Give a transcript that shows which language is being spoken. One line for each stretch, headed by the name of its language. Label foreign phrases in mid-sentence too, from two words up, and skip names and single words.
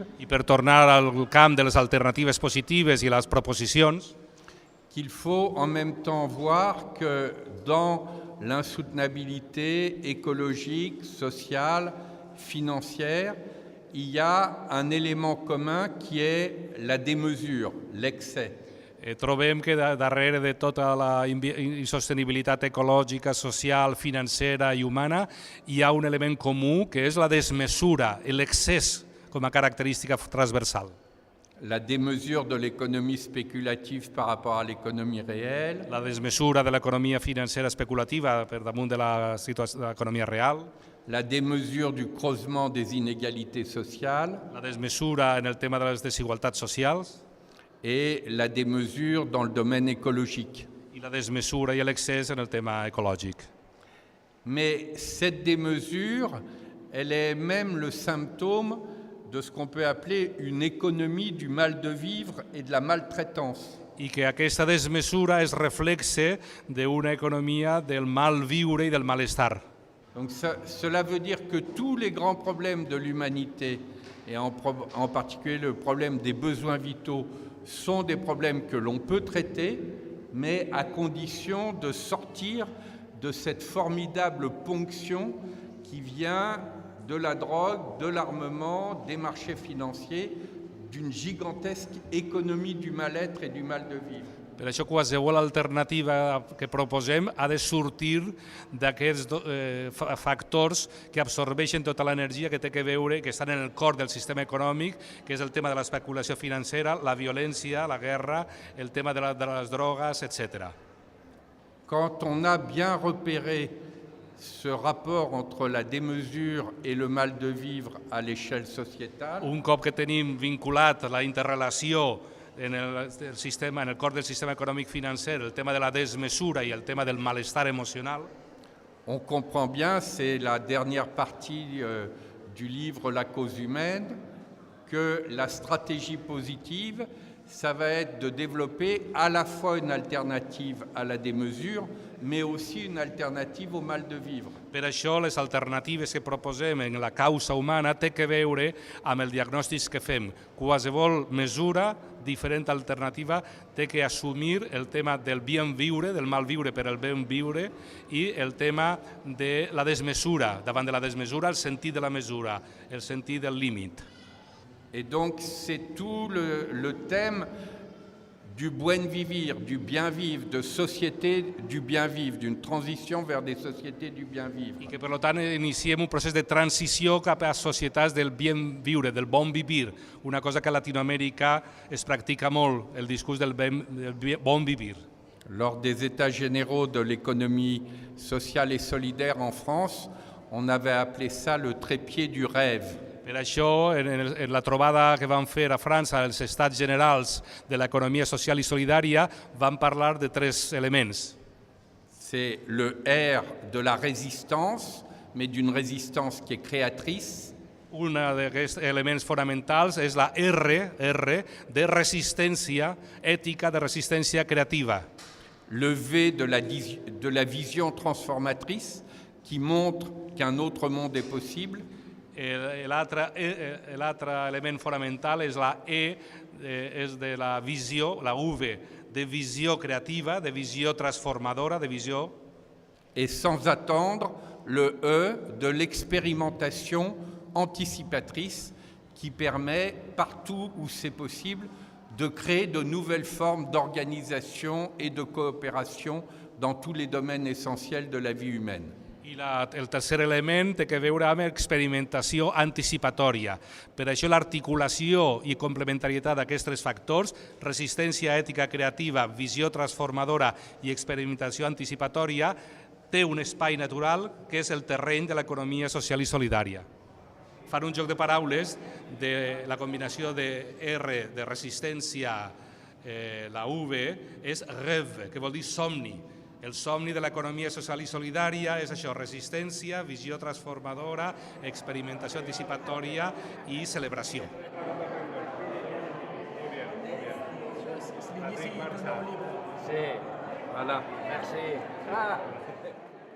Catalan: I per tornar al camp de les alternatives positives i les proposicions,
French: qu'il faut en même temps voir que dans l'insoutenabilité écologique, sociale, financière, il y a un élément commun qui est la démesure, l'excès.
Catalan: trobem que darrere de tota la insostenibilitat ecològica, social, financera i humana hi ha un element comú que és la desmesura, l'excés com a característica transversal.
French: La démesure de l'économie spéculative par rapport à l'économie réelle,
Catalan: La desmesura de l'economia financera especulativa per damunt de l'economia real,
French: la démesure du creusement des inégalités sociales
Catalan: la desmesura en el tema de les desigualtats socials
French: et la démesure dans le domaine écologique.
Catalan: i la desmesura i l'excés en el tema ecològic.
French: Mais cette démesure, elle est même le symptôme de ce qu'on peut appeler une économie du mal de vivre et de la maltraitance.
Catalan: I que aquesta desmesura és reflexe d'una economia del mal viure i del malestar.
French: Donc cela veut dire que tous les grands problèmes de l'humanité, et en particulier le problème des besoins vitaux, sont des problèmes que l'on peut traiter, mais à condition de sortir de cette formidable ponction qui vient de la drogue, de l'armement, des marchés financiers, d'une gigantesque économie du mal-être et du mal de vivre.
Catalan: Per això qualsevol alternativa que proposem ha de sortir d'aquests factors que absorbeixen tota l'energia que té que veure, que estan en el cor del sistema econòmic, que és el tema de l'especulació financera, la violència, la guerra, el tema de les drogues, etc.
French: Quand on a bien repéré ce rapport entre la démesure et le mal de vivre à l'échelle sociétale,
Catalan: Un cop que tenim vinculat la interrelació en el cor del sistema econòmic financer, el tema de la desmesura i el tema del malestar emocional,
French: on comprend bien, c'est la dernière partie du livre La cause humaine, que la stratégie positive, ça va être de développer à la fois une alternative à la démesure, mais aussi une alternative au mal de vivre.
Catalan: Per això les alternatives que proposem en la causa humana té que veure amb el diagnòstic que fem. Qualsevol mesura, diferent alternativa, té que assumir el tema del bien viure, del mal viure per el ben viure, i el tema de la desmesura. Davant de la desmesura, el sentit de la mesura, el sentit del límit.
French: Et donc c'est tout le thème du
Spanish: buen vivir,
French: du bien vivre, de société du bien vivre, d'une transition vers des sociétés du bien vivre.
Catalan: I que, per tant, iniciem un procés de transició cap a societats del bien viure, del bon vivir, una cosa que a Latinoamèrica es practica molt, el discurs del bon vivir.
French: Lors des États généraux de l'économie sociale et solidaire en France, on avait appelé ça le trépied du rêve.
Catalan: Per això, en la trobada que vam fer a França, els Estats Generals de l'Economia Social i Solidària, vam parlar de tres elements.
French: C'est le R de la résistance, mais d'une résistance qui est créatrice.
Catalan: Un d'aquests elements fonamentals és la R de resistència ètica, de resistència creativa.
French: Le V de la vision transformatrice qui montre qu'un autre monde est possible.
Catalan: L'altre element fonamental és la és de la visió, la V, de visió creativa, de visió transformadora, de visió...
French: Et sans attendre, le E de l'expérimentation anticipatrice qui permet, partout où c'est possible, de créer de nouvelles formes d'organisation et de coopération dans tous les domaines essentiels de la vie humaine.
Catalan: I el tercer element té que veure amb experimentació anticipatòria. Per això l'articulació i complementarietat d'aquests tres factors, resistència ètica creativa, visió transformadora i experimentació anticipatòria, té un espai natural que és el terreny de l'economia social i solidària. Fan un joc de paraules de la combinació de R, de resistència, la V, és rêve, que vol dir somni. El somni de l'economia social i solidària és això, resistència, visió transformadora, experimentació anticipatòria i celebració.
French: C'est l'initié de nos livres. Voilà. Merci. Ah.